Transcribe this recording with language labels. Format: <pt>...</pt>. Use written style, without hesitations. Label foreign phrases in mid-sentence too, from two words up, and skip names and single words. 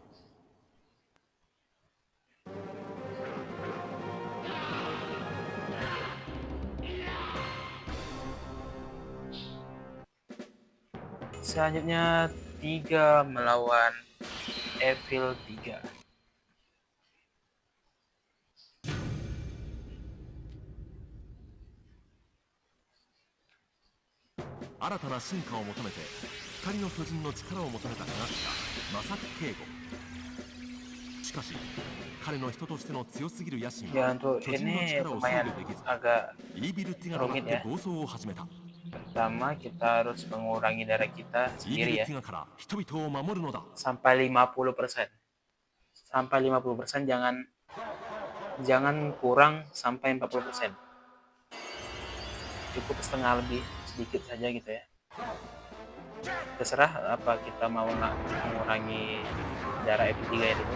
<id>Selanjutnya 3 melawan Evil 3.</id> <ja>新たな進化を求めて光の巨人の力を求めた科学者マサク・ケイゴ。地しかし彼の人としての強すぎる野心</ja> <id>Ya</id> <ja>は</ja> <id>untuk</id> <ja>巨人の</ja> <id>ini</id> <ja>力を制</ja> <id>lumayan</id> <ja>御できず</ja> <id>agak</id> <ja>イービルティガとなっ</ja> <id>rumit</id> <ja>て</ja> <id>ya.</id> <ja>暴走を始めた</ja> <id>Pertama kita harus mengurangi darah kita</id> <ja>イービ</ja> <id>sendiri</id> <ja>ル</ja> <id>ya</id> <ja>ティガから人々を守るのだ</ja> <id>sampai 50%. Sampai 50%, jangan kurang sampai 40%. Cukup setengah lebih sedikit saja gitu ya. Terserah apa kita mau nggak mengurangi darah F3 ya dulu.</id>